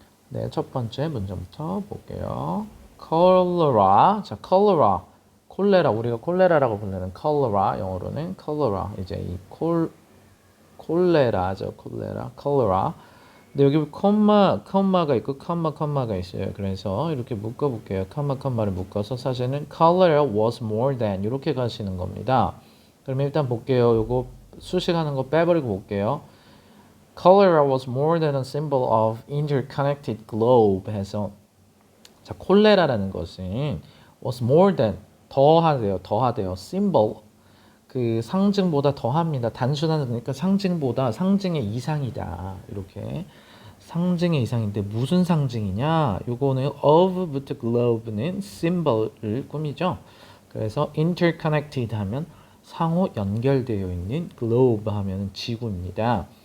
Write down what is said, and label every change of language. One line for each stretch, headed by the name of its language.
Korean: 네, 첫 번째 문제부터 볼게요. 콜레라, 자, 콜레라, 우리가 콜레라라고 부르는 콜레라, 영어로는 콜레라, 이제 이 콜레라죠, 콜레라. 근데 여기 컴마가 있고 컴마가 있어요. 그래서 이렇게 묶어볼게요. 컴마를 묶어서 사실은
English: cholera was more than
Korean: 이렇게 가시는 겁니다. 그러면 일단 볼게요. 요거 수식하는 거 빼버리고 볼게요.
English: Cholera was more than a symbol of interconnected globe
Korean: 해서 자, 콜레라라는 것은
English: was more than
Korean: 더하대요. symbol 그 상징보다 더합니다. 단순한 그러니까 상징보다 상징의 이상이다. 이렇게 상징의 이상인데 무슨 상징이냐? 요거는 of부터 globe는 symbol을 꾸미죠. 그래서 interconnected 하면 상호 연결되어 있는 globe 하면 지구입니다.